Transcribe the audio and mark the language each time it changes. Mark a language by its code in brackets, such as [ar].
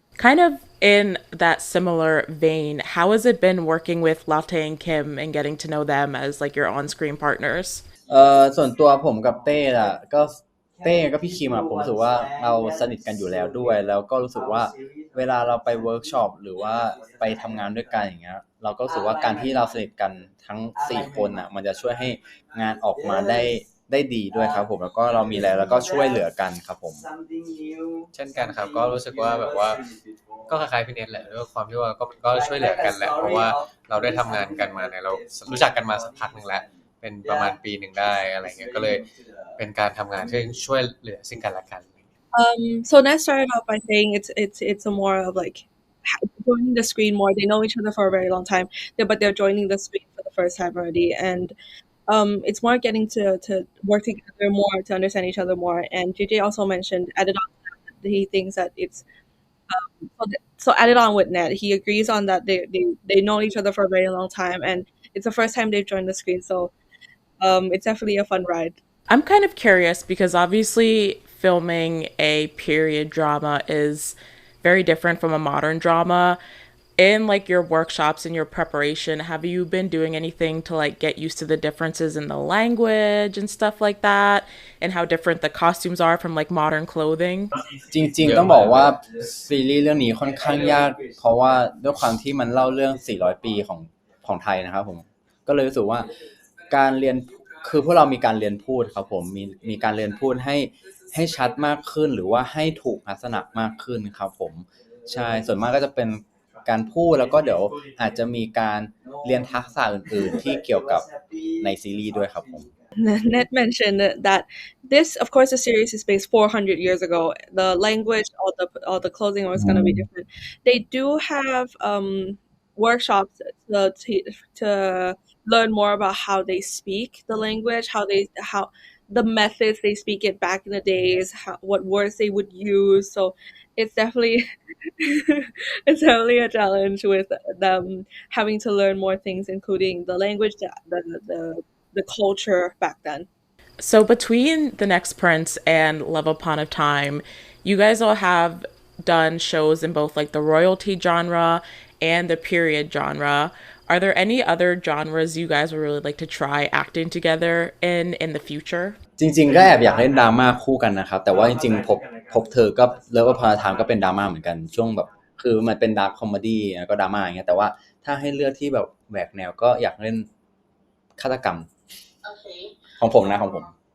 [en] Kind of in that similar vein, how has it been working with Latte and Kim and getting to know them as like your on-screen partners? [th] ส่วนตัวผมกับเต้อะก็เต้กับพี่คิมอะผมรู้สึกว่าเราสนิทกันอยู่แล้วด้วยแล้วก็รู้สึกว่าเวลาเราไปเวิร์กช็อปหรือว่าไปทำงานด้วยกันอย่างเงี้ยเราก็รู้สึกว่าการที่เราสนิทกันทั้ง4คนอะมันจะช่วยให้งานออกมาได้ดีด้วยครับผมแล้วก็เรามีแล้วก็ช่วยเหลือกันครับผม เช่นกันครับก็รู้สึกว่าแบบว่าก็คล้ายๆพี่เนทแหละด้วยความที่ว่าก็ช่วยเหลือกันแหละเพราะว่าเราได้ทำงานกันมาเนี่ยเรารู้จักกันมาสักพักนึงแล้วเป็นประมาณปีนึงได้อะไรเงี้ยก็เลยเป็นการทำงานที่ช่วยเหลือซึ่งกันและกัน [en] So Nat started off by saying it's a more of like joining the screen more. They know each other for a very long time, but they're joining the screen for the first time already, and it's more getting to work together more, to understand each other more. And JJ also mentioned added on that he thinks that it's so added on with Ned. He agrees on that they know each other for a very long time, and it's the first time they've joined the screen. So it's definitely a fun ride. I'm kind of curious because obviously filming a period drama is very different from a modern drama. In like your workshops and your preparation, have you been doing anything to like get used to the differences in the language and stuff like that, and how different the costumes are from like modern clothing? [th] จริงๆต้องบอกว่าซีรีส์เรื่องนี้ค่อนข้างยากเพราะว่าด้วยความที่มันเล่าเรื่อง400ปีของไทยนะครับผมก็เลยรู้สึกว่าการเรียนคือพวกเรามีการเรียนพูดครับผมมีการเรียนพูดให้ชัดมากขึ้นหรือว่าให้ถูกลักษณะมากขึ้นครับผมใช่ส่วนมากก็จะเป็นการพูดแล้วก็เดี๋ยวอาจจะมีการเรียนทักษะอื่นๆที่เกี่ยวกับในซีรีส์ด้วยครับผม [en] Ned mentioned that this, of course, the series is based 400 years ago. The language, all the clothing was going to be different. They do have workshops to learn more about how they speak the language, how the methods they speak it back in the days, what words they would use. So it's definitely it's definitely a challenge with them having to learn more things, including the language, the culture back then. So between The Next Prince and Love Upon a Time, you guys all have done shows in both like the royalty genre and the period genre. Are there any other genres you guys would really like to try acting together in the future? [th] จริงๆก็แอบอยากเล่นดราม่าคู่กันนะครับแต่ว่าจริงๆพบเธอก็เลิฟพาราไทม์ก็เป็นดราม่าเหมือนกันช่วงแบบคือมันเป็นดาร์คคอมเมดี้แล้วก็ดราม่าอย่างเงี้ยแต่ว่าถ้าให้เลือกที่แบบแหวกแนวก็อยากเล่นฆาตกรรมของผมนะของผม